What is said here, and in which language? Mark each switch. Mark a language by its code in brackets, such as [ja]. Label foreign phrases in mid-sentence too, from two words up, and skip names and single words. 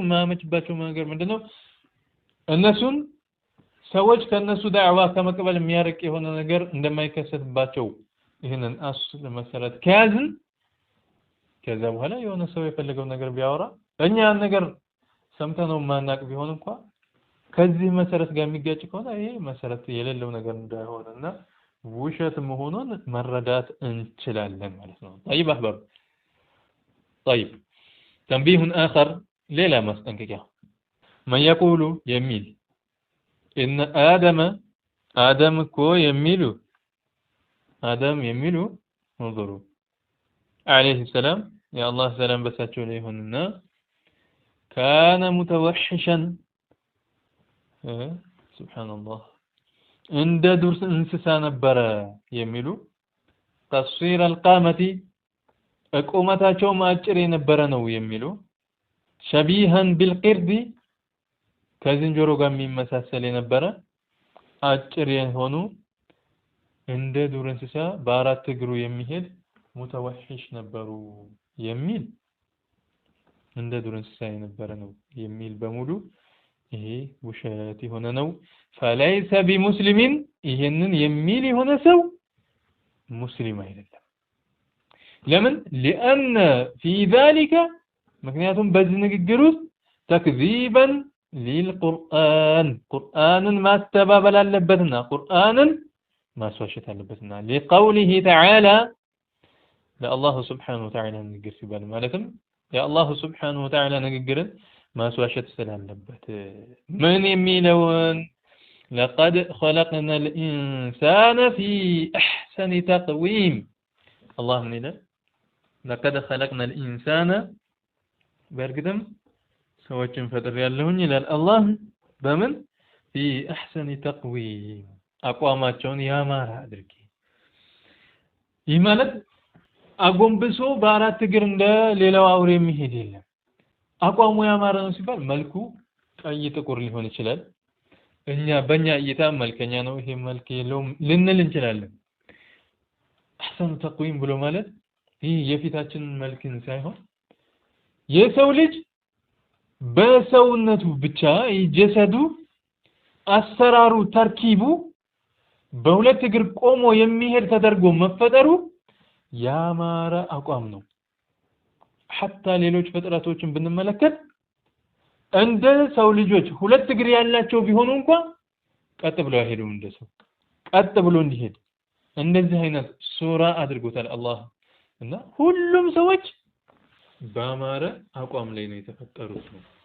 [am] የማያመችባቸው ነገር ምንድነው? እነሱን ሰዎች ከነሱ ዳዕዋ ከመቀበል የሚያርቅ የሆነ ነገር እንደማይከሰትባቸው ይሄንን አስል መሰረት ከያዝን ከዛ በኋላ የሆነ ሰው የፈለገው ነገር ቢያወራ እኛ ያን ነገር ሰምተነው ማናቅ ቢሆን እንኳን ከዚህ መሰረት ጋር የሚጋጭ ከሆነ ይሄ መሰረት የሌለው ነገር እንዳይሆንና ውሸት መሆኑን መረዳት እንችላለን ማለት ነው። [ar] طيب احباب طيب تنبيه آخر [am] ሌላ ማስጠንቀቂያ [ar] من يقول [am] የሚል [ar] إن آدم [am] እኮ የሚሉ [ar] انظروا عليه السلام يا الله سلام [am] በሳቸው ላይ ይሁንና [ar] كان متوحشا سبحان الله [am] እንደ ዱር እንስሳ ነበረ የሚሉ [ar] قصير القامة [am] ቁመታቸው አጭር የነበረ ነው የሚሉ شبيها بالقرد ከዝንጀሮ ጋር የሚመሳሰል የነበረ አጭር የሆኑ እንደ ዱር እንስሳ በአራት እግሩ የሚሄድ ሙተወሂሽ ነበሩ የሚል እንደ ዱር እንስሳ የነበረ ነው የሚል በሙሉ ይሄ ውሸት የሆነ ነው። [ar] فليس بمسلم [am] ይሄንን የሚል የሆነ ሰው ሙስሊም አይደለም። ለምን? [ar] لأن في ذلك [am] ምክንያቱም በዚህ ንግግር ውስጥ [ar] تكذيبا للقرآن [am] ቁርአንን ማስተባበል አለበትና ቁርአንን ማስዋሸት አለበትና [ar] لقوله تعالى [am] ለአላህ [ar] سبحانه وتعالى [am] ንግግር ሲባል ማለትም የአላህ [ar] سبحانه وتعالى [am] ንግግርን ማስዋሸት ስላለበት ምን የሚለውን [ar] لقد خلقنا الإنسان في أحسن تقويم الله من إله لقد خلقنا الإنسان [am] በእርግጥም ሰዎችን ፈጥሬያለሁኝ ይላል አላህ በምን [ar] في أحسن تقويم [am] አቋማቸውን ያማረ አድርጌ ይህ ማለት አጎንብሶ በአራት እግር እንደ ሌላው አውሬ የሚሄድ የለም። አቋሙ ያማረ ነው ሲባል መልኩ ቀይ ጥቁር ሊሆን ይችላል። በእኛ እይታ መልከኛ ነው ይሄ መልክ የለውም ልንል እንችላለን። [ar] أحسن تقويم [am] ብሎ ማለት ይህ የፊታችን መልክን ሳይሆን የሰው ልጅ በሰውነቱ ብቻ ጀሰዱ አሰራሩ ተርኪቡ በሁለት እግር ቆሞ የሚሄድ ተደርጎ መፈጠሩ ያማረ አቋም ነው። حتى ሌሎች ፍጥረቶችን ብንመለከት እንደ ሰው ልጆች ሁለት እግር ያላቸው ቢሆኑ እንኳን ቀጥ ብለው አይሄዱም። እንደሰው ቀጥ ብሎ እንዲሄድ እንደዚህ አይነት ሱራ አድርጎታል አላህ እና ሁሉም ሰዎች ባማረ አቋም ላይ ነው የተፈጠሩት ነው